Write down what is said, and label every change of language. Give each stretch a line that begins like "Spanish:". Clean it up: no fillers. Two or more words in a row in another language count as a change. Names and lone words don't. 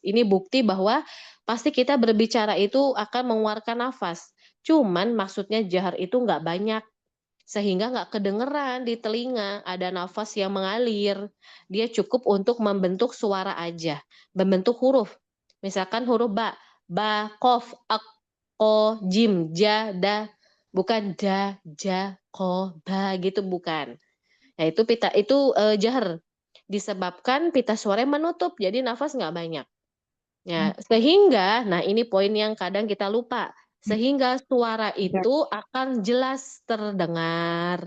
Indonesian: Ini bukti bahwa pasti kita berbicara itu akan mengeluarkan nafas. Cuman maksudnya jahar itu enggak banyak. Sehingga nggak kedengeran di telinga, ada nafas yang mengalir. Dia cukup untuk membentuk suara aja, membentuk huruf. Misalkan huruf ba, kof, ak, ko, jim, ja, da, bukan da, ja, ko, ba gitu bukan. Nah itu jahar, disebabkan pita suara menutup, jadi nafas nggak banyak. Ya, sehingga, nah ini poin yang kadang kita lupa. Sehingga suara itu akan jelas terdengar.